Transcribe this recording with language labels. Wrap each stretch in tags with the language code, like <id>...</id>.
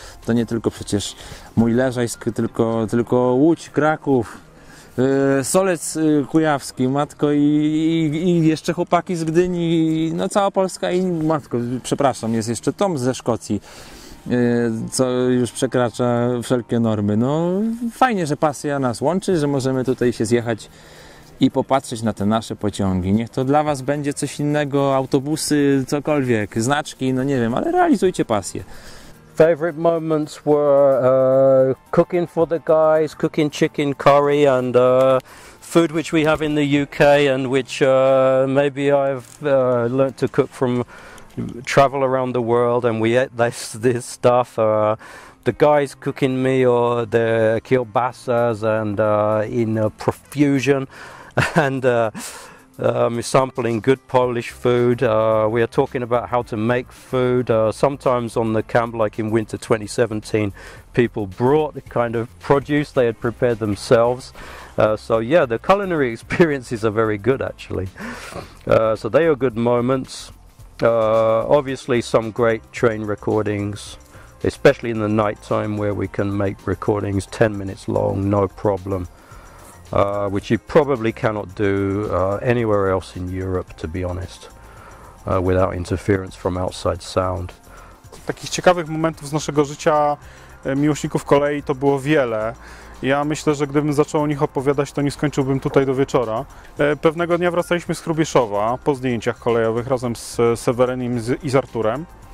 <pl>To nie tylko przecież mój Leżajsk, tylko Łódź, Kraków, Solec Kujawski, matko, i jeszcze chłopaki z Gdyni, no cała Polska i matko, przepraszam, jest jeszcze Tom ze Szkocji, co już przekracza wszelkie normy. No fajnie, że pasja nas łączy, że możemy tutaj się zjechać i popatrzeć na te nasze pociągi. Niech to dla Was będzie coś innego, autobusy, cokolwiek, znaczki, no nie wiem, ale realizujcie pasję.</pl> <en>Favorite moments were cooking for the guys, cooking chicken curry and food which we have in the UK and which maybe I've learnt to cook from travel around the world, and we ate this stuff. The guys cooking me or the kielbasas and in profusion and sampling good Polish food. We are talking about how to make food. Sometimes on the camp, like in winter 2017, people brought the kind of produce they had prepared themselves. So yeah, the culinary experiences are very good actually. So they are good moments. Obviously some great train recordings, especially in the night time where we can make recordings 10 minutes long, no problem. Which you probably cannot do anywhere else in Europe, to be honest, without interference from outside sound.</en> <pl>Takich ciekawych momentów z naszego życia miłośników kolei to było wiele. Ja myślę, że gdybym zaczął o nich opowiadać, to nie skończyłbym tutaj do wieczora. Pewnego dnia wracaliśmy z Hrubieszowa po zdjęciach kolejowych razem z Sewerynem i z Arturem.</pl>